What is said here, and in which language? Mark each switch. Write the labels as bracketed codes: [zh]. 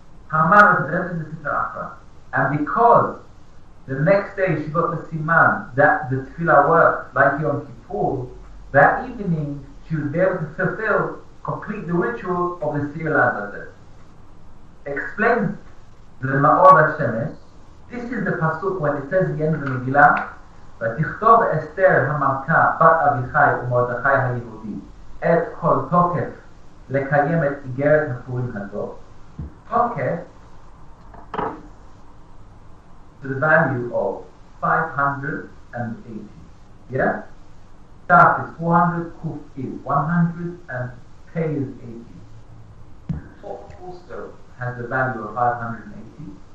[en] Haman represented the Sitra Achra. And because the next day she got the siman that the tefillah worked like Yom Kippur, that evening she would be able to complete the ritual of the Shiur Azazel. Explains the Ma'or HaShemesh. This is the pasuk when it says at the end of the Megillah, [he] ותכתוב אסתר המלכה בת אביחי ומרדכי היהודי את כל תוקף לקיים את איגרת הפורים הזאת. [en] תוקף to the value of 580. Yeah? Taf is 400, Kuf is 100, and K is 80. What also has the value of 580?